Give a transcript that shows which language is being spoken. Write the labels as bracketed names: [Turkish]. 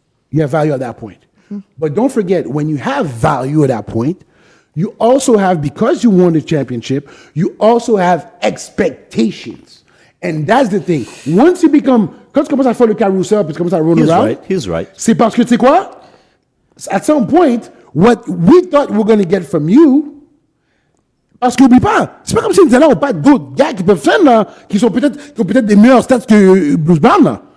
[English] You have value at that point. But don't forget, when you have value at that point, you also have, because you won the championship, you also have expectations. And that's the thing. Once you become, [French] quand tu commences à faire le carousel, puis tu commences à roll around, [English] He's right. [French] c'est parce que, tu sais quoi? [English] At some point, what we thought we were going to get from you, [French] Parce qu'oublie pas, c'est pas comme si nous n'ont pas d'autres gars qui peuvent faire, là, qui ont peut-être des meilleurs stats que Bruce Brown, là.